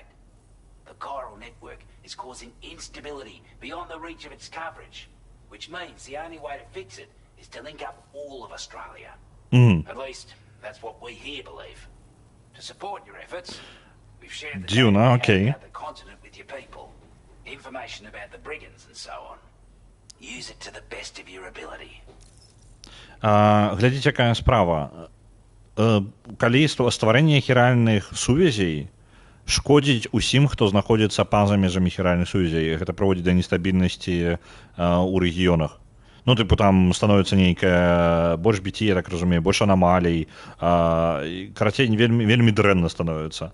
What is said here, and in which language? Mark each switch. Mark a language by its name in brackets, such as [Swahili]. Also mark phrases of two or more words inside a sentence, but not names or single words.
[English] The chiral network is causing instability beyond the reach of its coverage, which means the only way to fix it is to link up all of Australia. At least, that's what we here believe. To support your efforts, we've shared the data about the continent with your people, information about the brigands and so on. Use it to the best of your ability. [Belarusian] Глядзіце, якая справа. Калі стварэнне хіральных сувязей шкодзіць усім, хто знаходзіцца па-за межамі хіральных сувязей, гэта прыводзіць да нестабільнасці ў рэгіёнах. Ну, тыпу, там становіцца нейкая больш BT, я так разумею, больш анамалій, карацей, вельмі дрэнна становіцца.